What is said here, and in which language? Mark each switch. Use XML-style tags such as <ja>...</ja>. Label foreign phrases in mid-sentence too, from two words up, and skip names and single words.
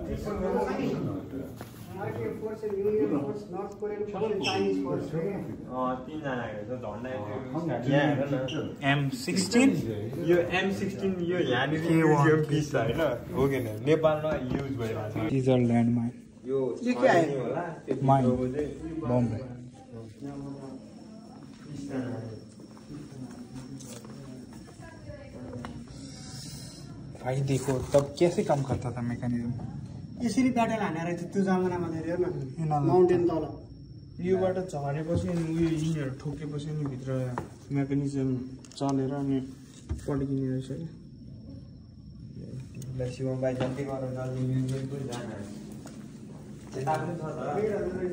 <en>force union force north korean force chinese force</en> <ne>हो क्या 3 जना हेर्छ झन्डा यहाँ हेर न M16 यो M16 यो यहाँनिर</ne> <en>museum piece</en> <ne>छ हैन हो कि न नेपालमा युज भइरहेछ</ne> <en>These are landmine.</en> <ne>यो</ne> <hi>ये क्या है?</hi> <ne>होला</ne> <en>Mine. Bomb है।</en> <hi>भाई देखो तब कैसे काम करता था मैकेनिज्म।</hi> <ne>यसरी ब्याटल हानेर रहेछ त्यो जमानामा धेरै हेर न यिनीहरूलाई माउन्टेन तल योबाट झरेपछि अनि उयो यिनीहरू ठोकेपछि अनि भित्र मेकानिजम चलेर अनि पड्किने रहेछ क्या शिवम भाइ जल्दी गर जल्दी म्युजियमको जाना यता पनि छ त</ne>